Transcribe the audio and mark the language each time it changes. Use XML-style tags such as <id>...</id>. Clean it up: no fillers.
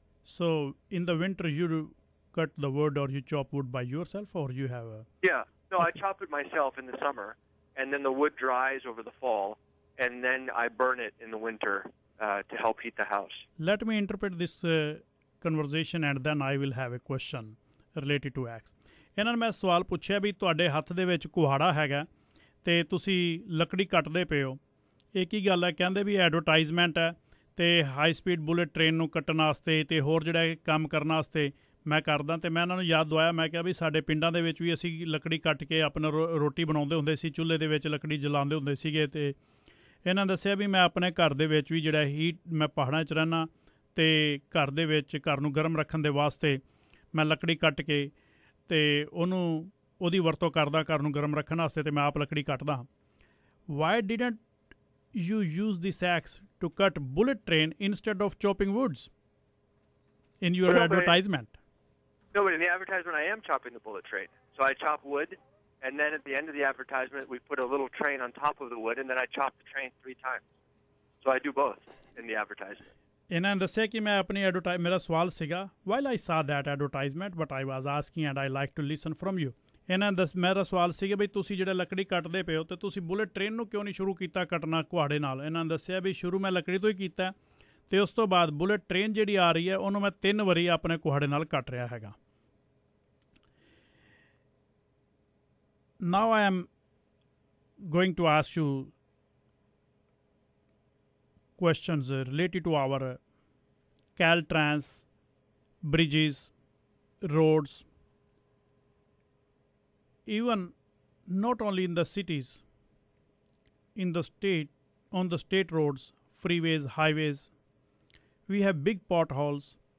<en>So in the winter you cut the wood or you chop wood by yourself, or you have a... Yeah, no, I chop it myself in the summer, and then the wood dries over the fall, and then I burn it in the winter to help heat the house. Let me interpret this conversation and then I will have a question related to axe.</en> <pa>ਇਹਨਾਂ ਨੇ ਮੈਂ ਸਵਾਲ ਪੁੱਛਿਆ ਵੀ ਤੁਹਾਡੇ ਹੱਥ ਦੇ ਵਿੱਚ ਕੁਹਾੜਾ ਹੈਗਾ ਅਤੇ ਤੁਸੀਂ ਲੱਕੜੀ ਕੱਟਦੇ ਪਏ ਹੋ, ਇਹ ਕੀ ਗੱਲ ਹੈ? ਕਹਿੰਦੇ ਵੀ ਐਡਵਰਟਾਈਜ਼ਮੈਂਟ ਹੈ ਅਤੇ ਹਾਈ ਸਪੀਡ ਬੁਲੇਟ ਟ੍ਰੇਨ ਨੂੰ ਕੱਟਣ ਵਾਸਤੇ ਅਤੇ ਹੋਰ ਜਿਹੜਾ ਕੰਮ ਕਰਨ ਵਾਸਤੇ ਮੈਂ ਕਰਦਾ। ਅਤੇ ਮੈਂ ਇਹਨਾਂ ਨੂੰ ਯਾਦ ਦਵਾਇਆ, ਮੈਂ ਕਿਹਾ ਵੀ ਸਾਡੇ ਪਿੰਡਾਂ ਦੇ ਵਿੱਚ ਵੀ ਅਸੀਂ ਲੱਕੜੀ ਕੱਟ ਕੇ ਆਪਣਾ ਰੋਟੀ ਬਣਾਉਂਦੇ ਹੁੰਦੇ ਸੀ, ਚੁੱਲ੍ਹੇ ਦੇ ਵਿੱਚ ਲੱਕੜੀ ਜਲਾਉਂਦੇ ਹੁੰਦੇ ਸੀਗੇ। ਅਤੇ ਇਹਨਾਂ ਦੱਸਿਆ ਵੀ ਮੈਂ ਆਪਣੇ ਘਰ ਦੇ ਵਿੱਚ ਵੀ ਜਿਹੜਾ ਹੀਟ, ਮੈਂ ਪਹਾੜਾਂ 'ਚ ਰਹਿੰਦਾ ਅਤੇ ਘਰ ਦੇ ਵਿੱਚ ਘਰ ਨੂੰ ਗਰਮ ਰੱਖਣ ਦੇ ਵਾਸਤੇ ਮੈਂ ਲੱਕੜੀ ਕੱਟ ਕੇ ਅਤੇ ਉਹਦੀ ਵਰਤੋਂ ਕਰਦਾ ਘਰ ਨੂੰ ਗਰਮ ਰੱਖਣ ਵਾਸਤੇ, ਅਤੇ ਮੈਂ ਆਪ ਲੱਕੜੀ ਕੱਟਦਾ।</pa> <en>Why didn't you use this axe to cut bullet train instead of chopping woods in your advertisement? No, but in the advertisement I am chopping the bullet train. So I chop wood, and then at the end of the advertisement we put a little train on top of the wood, and then I chop the train 3 times. So I do both in the advertisement.</en> <pa>ਇਹਨਾਂ ਨੇ ਦੱਸਿਆ ਕਿ ਮੈਂ ਆਪਣੀ ਮੇਰਾ ਸਵਾਲ ਸੀਗਾ,</pa> <en>while I saw that advertisement, but I was asking and I like to listen from you.</en> <pa>ਇਹਨਾਂ ਨੇ ਮੇਰਾ ਸਵਾਲ ਸੀਗਾ ਵੀ ਤੁਸੀਂ ਜਿਹੜਾ ਲੱਕੜੀ ਕੱਟਦੇ ਪਏ ਹੋ ਅਤੇ ਤੁਸੀਂ ਬੁਲੇਟ ਟ੍ਰੇਨ ਨੂੰ ਕਿਉਂ ਨਹੀਂ ਸ਼ੁਰੂ ਕੀਤਾ ਕੱਟਣਾ ਕੁਹਾੜੇ ਨਾਲ? ਇਹਨਾਂ ਨੇ ਦੱਸਿਆ ਵੀ ਸ਼ੁਰੂ ਮੈਂ ਲੱਕੜੀ ਤੋਂ ਹੀ ਕੀਤਾ, ਅਤੇ ਉਸ ਤੋਂ ਬਾਅਦ ਬੁਲੇਟ ਟ੍ਰੇਨ ਜਿਹੜੀ ਆ ਰਹੀ ਹੈ ਉਹਨੂੰ ਮੈਂ 3 ਵਾਰੀ ਆਪਣੇ ਕੁਹਾੜੇ ਨਾਲ ਕੱਟ ਰਿਹਾ ਹੈਗਾ।</pa> <en>Now I am going to ask you questions related to our Caltrans, bridges, roads, even not only in the cities, in the state, on the state roads, freeways, highways, we have big potholes.</en>